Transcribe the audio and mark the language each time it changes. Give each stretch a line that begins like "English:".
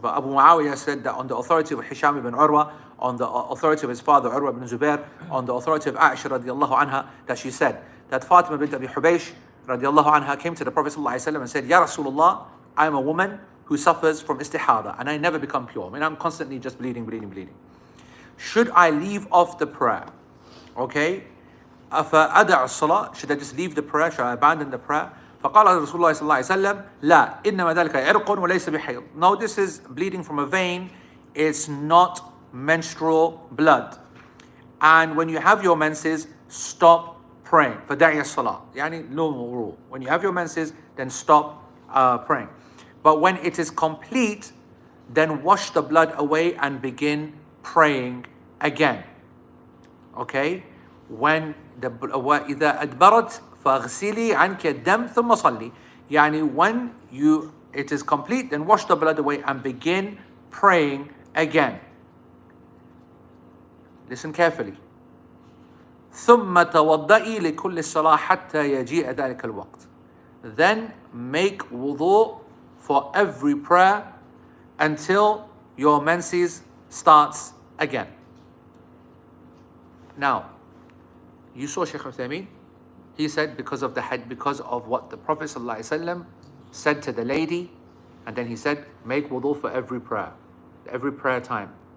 English: But Abu Muawiyah said that on the authority of Hisham ibn Urwa, on the authority of his father Urwa ibn Zubair, on the authority of Aisha radiallahu anha, that she said that Fatima bint Abi Hubaysh radiallahu anha came to the Prophet sallallahu alayhi wasallam and said, Ya Rasulullah, I am a woman who suffers from istihada and I never become pure. I mean, I'm constantly just bleeding. Should I leave off the prayer? Okay?
Arabic: أَفَأَدَعُ الصَّلَاةِ,
English: should I just leave the prayer? Should I abandon the prayer?
Arabic: فقال رسول الله صلى الله عليه وسلم لا إنما ذلك عرق وليس بحيض.
English: No, this is bleeding from a vein. It's not menstrual blood. And when you have your menses, stop praying.
Arabic: فدعي الصلاة. يعني
English: normal rule. When you have your menses, then stop praying. But when it is complete, then wash the blood away and begin praying again. Okay? When
Arabic: وإذا أدبرت فاغسلي عنك الدم ثم صلي. يعني
English: when it is complete, then wash the blood away and begin praying again. Listen carefully.
Arabic: ثم توضئي لكل الصلاة حتى يجيء ذلك الوقت.
English: Then make wudu for every prayer until your menses starts again. Now, you saw Shaykh Uthaymeen. He said because of what the Prophet ﷺ said to the lady, and then he said, make wudu for every prayer time.